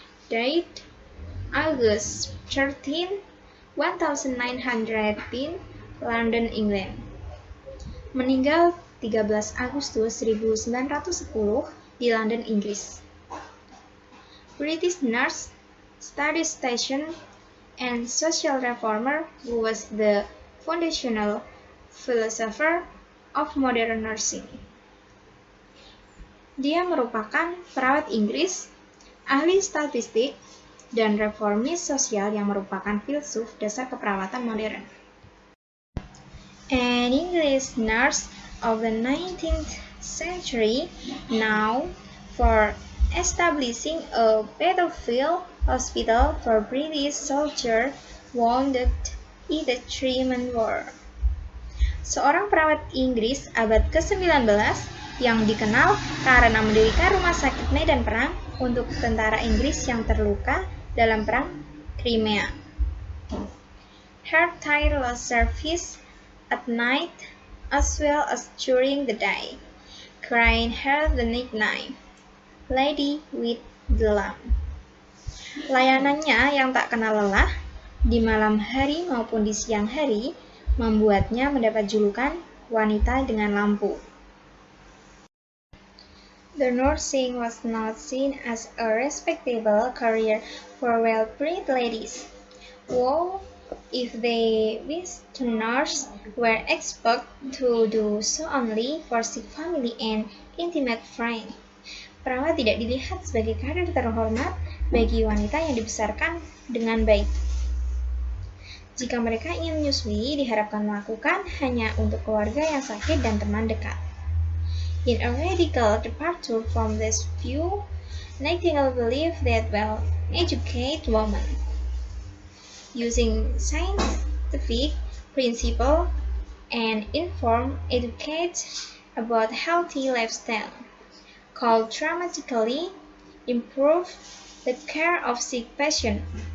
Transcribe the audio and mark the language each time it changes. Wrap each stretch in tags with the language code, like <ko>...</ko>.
<en>Died August 13, 1910, London, England.</en> <id>Meninggal 13 Agustus 1910 di London, Inggris.</id> <en>British nurse, statistician, and social reformer who was the foundational philosopher of modern nursing.</en> <id>Dia merupakan perawat Inggris, ahli statistik, dan reformis sosial yang merupakan filsuf dasar keperawatan modern.</id> <en>An English nurse of the 19th century, known for establishing a battlefield hospital for British soldiers wounded in the Crimean War.</en> <id>Seorang perawat Inggris abad ke-19 yang dikenal karena mendirikan rumah sakit medan perang untuk tentara Inggris yang terluka dalam perang Crimea.</id> <en>Her tireless service at night as well as during the day, granted her the nickname Lady with the Lamp.</en> <id>Layanannya yang tak kenal lelah di malam hari maupun di siang hari membuatnya mendapat julukan wanita dengan lampu.</id> <en>The nursing was not seen as a respectable career for well-bred ladies, who, if they wished to nurse, were expected to do so only for sick family and intimate friends.</en> <id>Perawat tidak dilihat sebagai karir terhormat bagi wanita yang dibesarkan dengan baik. Jika mereka ingin menyusui, diharapkan melakukan hanya untuk keluarga yang sakit dan teman dekat.</id> <en>In a radical departure from this view, Nightingale believed that well-educated women, using scientific principles and informed educate about healthy lifestyle, could dramatically improve the care of sick patients.</en>